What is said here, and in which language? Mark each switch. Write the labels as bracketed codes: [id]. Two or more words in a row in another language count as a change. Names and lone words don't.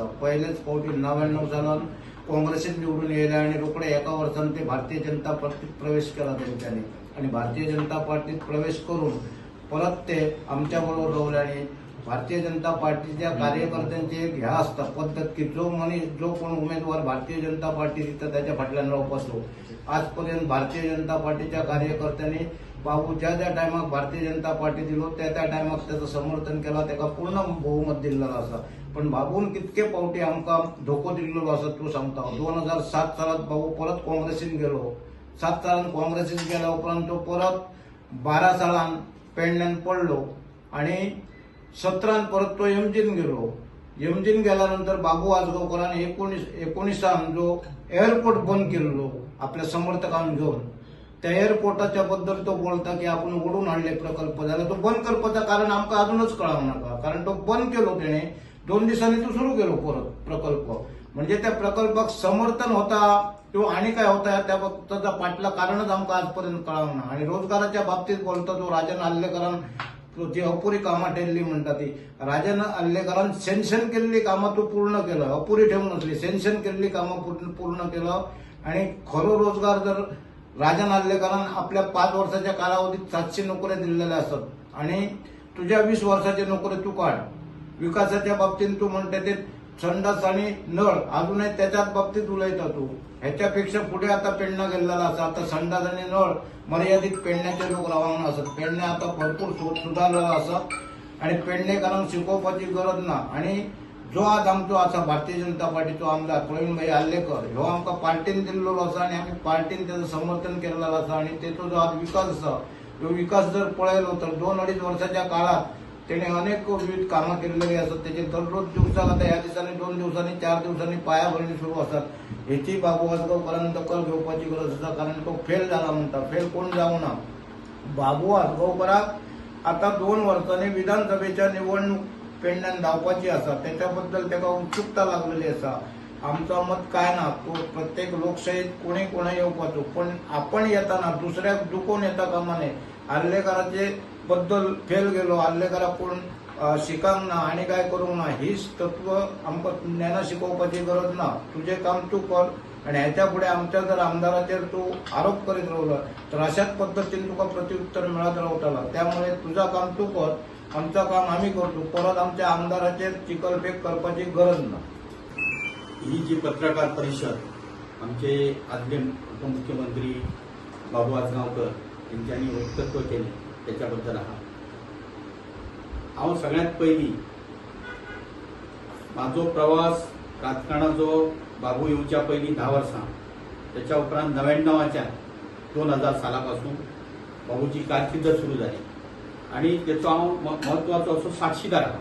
[kok] पहिलेच फावटी 99 सालान काँग्रेसीत निवडून येयले आणि रोखडे एका वर्सान ते भारतीय जनता पार्टीत प्रवेश केला तेंच्यांनी, आणि भारतीय जनता पार्टीत प्रवेश करून परत ते आमच्या बरोबर रावले. आणि भारतीय जनता पार्टीच्या कार्यकर्त्यांची एक ह्या असता पद्धत की जो कोण उमेदवार भारतीय जनता पार्टी दिता त्याच्या फाटल्यान रावपाचो. आजपर्यंत भारतीय जनता पार्टीच्या कार्यकर्त्यांनी बाबू ज्या टायमाक भारतीय जनता पार्टी दिलो त्या टायमाक त्याचं समर्थन केला, त्याका पूर्ण बहुमत दिलेलं असा. पण बाबून कितके पावटी आमकां धोको दिल्लो असा तो सांगता. 2007 सालात बाबू परत काँग्रेसीन गेलो. 7 सालान काँग्रेसीन गेल्या उपरांत तो परत 12 सालान पेडण्यान पडलो आणि 17 परत तो एमजीन गेलो. एमजीन गेल्यानंतर बाबू आजगावकरान 19 जो एअरपोर्ट बंद केल्लो आपल्या समर्थकांक घेऊन, त्या एअरपोर्टाच्या बद्दल तो बोलता की आपण ओढून हाडले प्रकल्प, जाल्यार तो बंद करपाचं कारण आमकां अजूनच कळावं नाका. कारण तो बंद केलो तेणे, 2 दिसांनी तो सुरू केलो परत प्रकल्प. म्हणजे त्या प्रकल्पाक समर्थन होता किंवा आणि काय होता त्याचा पाटला कारणच आमकां आजपर्यंत कळावं ना. आणि रोजगाराच्या बाबतीत बोलता तो राजन आल्लेकरान जी अपुरी कामां ठेवली म्हणटा ती, राजन आल्लेकरान सँक्शन केल्ली कामां तो पूर्ण केलं, अपुरी ठेवून नसली, सँक्शन केल्ली कामां पूर्ण केलं. आणि खरो रोजगार जर राजन आल्लेकरान आपल्या 5 वर्षाच्या कालावधीत 700 नोकऱ्या दिलेल्या असतात आणि तुझ्या 20 वर्षाचे नोकरी तू काढ. विकासाच्या बाबतीत तू म्हणते ते संडास आणि नळ अजूनही त्याच्याच बाबतीत उलयता तू. ह्याच्यापेक्षा पुढे आता पेडणा गेलेला असा. आता संडास आणि नळ मर्यादित पेडण्याचे लोक रावंक असत. पेडण्या आता भरपूर सुधारलेला असा आणि पेडणेकारांक शिकोवपाची गरज ना. आणि जो आज आमचो असा भारतीय जनता पार्टीचो आमदार प्रवीण आल्लेकर ह्यो आमकां पार्टीन दिल्लो असा आणि आम्ही पार्टीन त्याचं समर्थन केलेलं असा. आणि त्याचो जो आज विकास असा तो विकास जर पळयलो तर 2-2.5 वर्षाच्या काळात तेणे अनेक विविध कामां केलेली असतात. त्याचे दररोज दिवसाला आता ह्या दिसांनी 2 दिवसांनी 4 दिवसांनी पायाभरणी सुरू असतात. ह्याची बाबू आजगावकरांनी दखल घेवपाची गरज आसा. कारण तो फेल झाला म्हणटा. फेल कोण जाऊ ना. बाबू आजगावकराक आता 2 वर्सांनी विधानसभेच्या निवडणूक पेडण्यान धावपाची आसा. त्याच्याबद्दल त्याका उत्सुकता लागलेली आसा. आमचं मत काय ना, तो प्रत्येक लोकशाहीत कोणी येवपाचो, पण आपण येताना दुसऱ्याक दुखोवन येता कामा नये. आल्लेकराचे बद्दल फेल गेलो, आल्लेकराक कोण शिकांक ना आणि काय करूंक ना, हीच तत्व आमकां ज्ञाना शिकोवपाची गरज ना. तुझे काम तू कर आणि ह्याच्या पुढे आमच्या जर आमदाराचेर तू आरोप करीत रावलो तर अशाच पद्धतीने तुका प्रत्युत्तर मिळत रावतला. [mr] त्यामुळे तुझा काम तू कर, आमचं काम आम्ही करतो. [kok] परत आमच्या आमदाराचेर चिकलफेक करपाची गरज ना. ही जी पत्रकार परिषद आमचे आदले उपमुख्यमंत्री बाबू आजगावकर यांच्यानी वक्तव्य केले त्याच्याबद्दल हांव सगळ्यात पहिली माझो प्रवास राजकारणाचो बाबू येवच्या पहिली 10 वर्सां, त्याच्या उपरांत 99च्या 2000 सालापासून बाबूची कारकीर्द सुरू झाली आणि त्याचो हांव महत्वाचो असो साक्षीदार आहा.